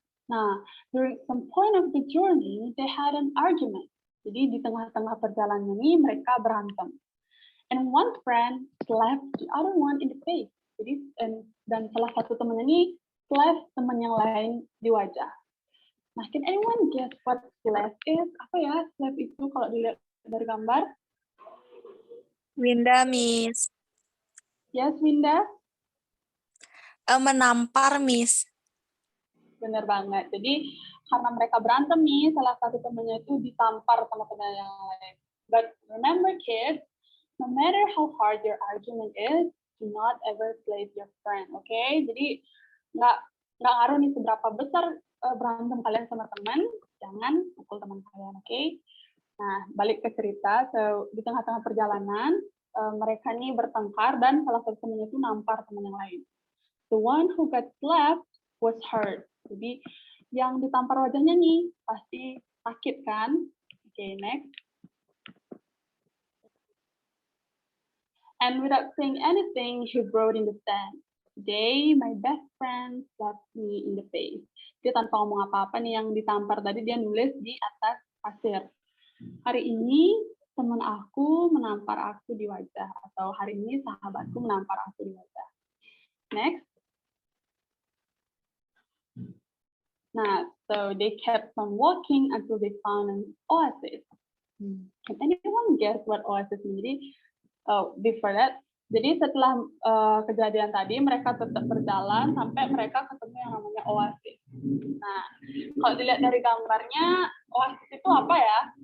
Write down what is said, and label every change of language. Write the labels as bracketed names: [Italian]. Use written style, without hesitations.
[English] Nah, during some point of the journey, they had an argument. [Indonesian] Jadi di tengah-tengah perjalanan ini mereka berantem. [English] And one friend slapped the other one in the face. [Indonesian] Jadi dan salah satu temannya ini slap teman yang lain di wajah. [English] Nah, can anyone guess what slap is? [Indonesian] Apa ya slap itu kalau dilihat dari gambar? [English] Winda, Miss. Yes, Winda? [Indonesian] Menampar, Miss. Bener banget. Jadi karena mereka berantem nih, salah satu temannya itu ditampar sama teman yang lain. [English] But remember kids, no matter how hard your argument is, do not ever slap your friend, okay? [Indonesian] Jadi nggak ngaruh nih seberapa besar berantem kalian sama teman, jangan pukul teman kalian, okay? Nah, balik ke cerita. So, di tengah-tengah perjalanan, mereka nih bertengkar dan salah satu temannya itu nampar teman yang lain. [English] The one who got slapped was hurt. [Indonesian] Jadi yang ditampar wajahnya nih pasti sakit kan? [English] Okay, next. And without saying anything, he wrote in the sand. Today, my best friend slapped me in the face. [Indonesian] Dia tanpa ngomong apa-apa nih yang ditampar tadi, dia nulis di atas pasir. Hari ini teman aku menampar aku di wajah, atau hari ini sahabatku menampar aku di wajah. [English] Next. Nah, so they kept on walking until they found an oasis. Can anyone guess what oasis means? [Indonesian] Jadi, [English] before that, [Indonesian] jadi setelah kejadian tadi, mereka tetap berjalan sampai mereka ketemu yang namanya oasis. Nah, kalau dilihat dari gambarnya, oasis itu apa ya?